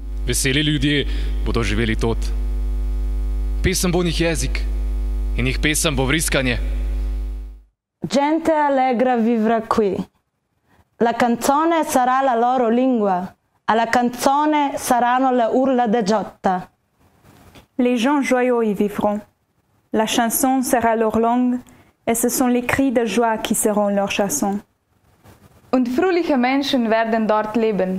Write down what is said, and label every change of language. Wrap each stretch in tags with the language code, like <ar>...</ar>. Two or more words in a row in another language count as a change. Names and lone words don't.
<sl>Veseli ljudje bodo živeli tot. Pesem bo njih jezik in njih pesem bo vriskanje.</sl> <it>Gente allegra vivrà qui. La canzone sarà la loro lingua. Alla canzone saranno le urla de Giotta.</it> <fr>Les gens joyeux y vivront. La chanson sera leur langue, et ce sont les cris de joie qui seront leur chanson.</fr> <de>Und fröhliche Menschen werden dort leben.</de>